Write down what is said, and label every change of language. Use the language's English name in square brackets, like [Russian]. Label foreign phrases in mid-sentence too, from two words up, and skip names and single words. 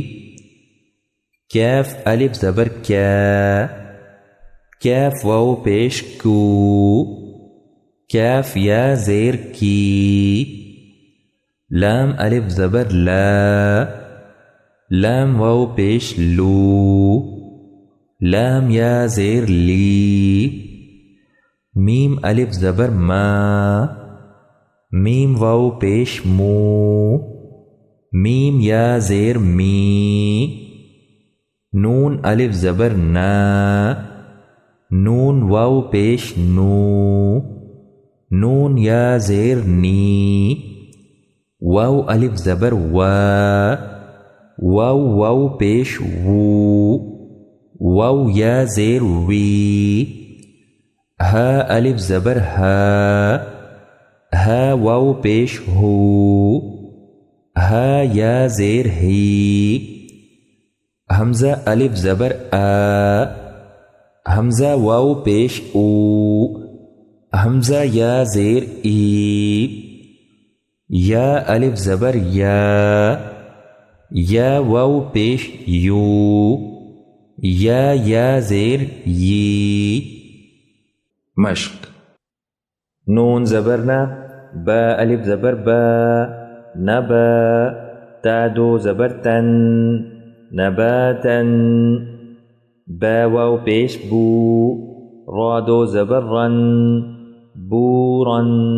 [Urdu] کاف الف زبر کیا، کاف واو پیش کو، کاف یا زیر کی۔ لام الف زبر لا، لام واو پیش لو، لام یا زیر لی۔ میم الف زبر ما، میم واو پیش مو، میم یا زیر می۔ نون الف زبر نا، نون واو پیش نو، نون یا زیر نی۔ واو الف زبر وا، واو واو پیش وو، واو یا زیر وی۔ ہا الف زبر ہا، ہا واو پیش ہو، ہا یا زیر ہی، حمزہ الف زبر آ، حمزہ واو پیش او، حمزہ یا زیر ای، یا الف زبر یا واو پیش یو، یا زیر یی۔ مشق: نون زبر نا، با الف زبر با، نبا، تا دو زبر تن، نباتن، با واو پیش بو، را دو زبر رن، بورن،